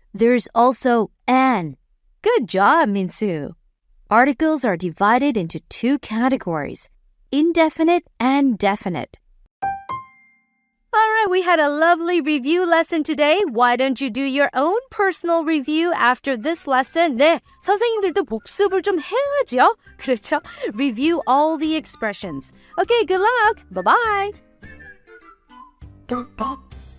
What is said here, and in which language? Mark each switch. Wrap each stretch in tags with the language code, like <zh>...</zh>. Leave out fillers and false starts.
<en>There's also an. Good job, Minsu. Articles are divided into 2 categories, indefinite and definite. All right, we had a lovely review lesson today. Why don't you do your own personal review after this lesson?</en> <ko>네, 선생님들도 복습을 좀 해야죠. 그렇죠?</ko> <en>Review all the expressions. Okay, good luck. Bye-bye.</en>